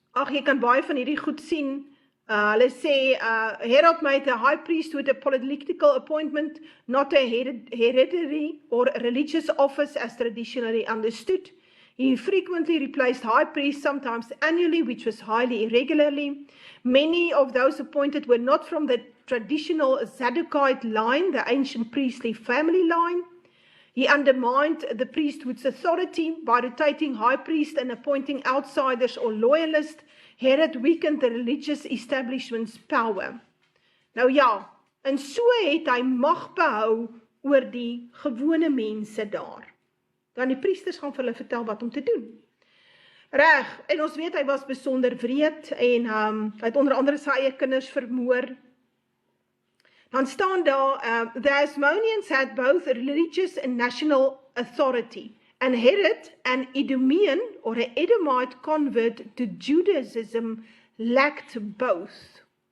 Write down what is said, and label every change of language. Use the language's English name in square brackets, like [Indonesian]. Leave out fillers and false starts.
[Afrikaans] Jy kan baie van hierdie goed sien. Hulle sê, [English] Herod made the high priest with a political appointment, not a hereditary or religious office as traditionally understood. He frequently replaced high priests, sometimes annually, which was highly irregularly. Many of those appointed were not from the traditional Zadokite line, the ancient priestly family line. He undermined the priesthood's authority by rotating high priest and appointing outsiders or loyalists. Herod weakened the religious establishment's power. [Afrikaans] Nou ja, en so het hy mag behou oor die gewone mense daar. Dan die priesters gaan vir hulle vertel wat om te doen. Reg, en ons weet hy was besonder wreed en hy het onder andere sy eie kinders vermoor. Dan staan daar, [English] the Hasmoneans had both religious and national authority, and Herod, an Idumean or an Edomite convert to Judaism, lacked both.